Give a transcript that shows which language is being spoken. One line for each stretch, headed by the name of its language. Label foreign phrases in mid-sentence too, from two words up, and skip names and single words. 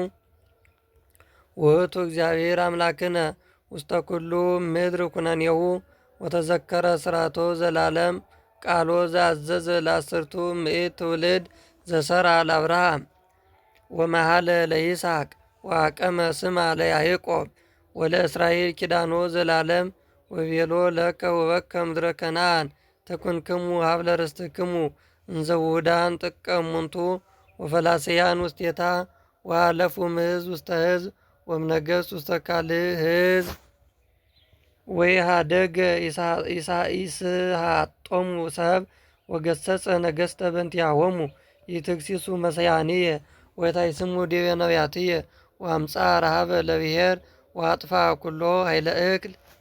Geez: ውእቱ እግዚአብሔር አምላክነ ውስተ ኩሉ ምድር ኩነኔሁ ወተዘከረ ስራቶ ዘላለም ቃሎ ዘአዘዘ ለአስርቱ ምዕት ትውልድ ዘሰርዓ ለአብርሃም ወመሃለ ለይስሐቅ ወአቀመ ስማ ለያዕቆብ ወለእስራኤል ኪዳኖ ዘላለም ወቤሎ ለከ ወበከ ምድረ ከነዓን ተኩንክሙ ሀብለ ርስትክሙ እንዘ ውሁዳን ጥቀ እሙንቱ ወፈላስያን ውስቴታ ወአለፉ እምሕዝብ ውስተ ሕዝብ ወእምነገሥት ውስተ ካልእ ሕዝብ ወኢሃደገ ይስሐጦሙ ሰብ ወገሰጸ ነገሥተ በእንቲአሆሙ ይትግሲሱ መሰያንየ ወታይስሙ ዲበ ነቢያትየ ወአምጽአ ረሃበ ለብሔር ወአጥፋ ኩሎ ኃይለ እክል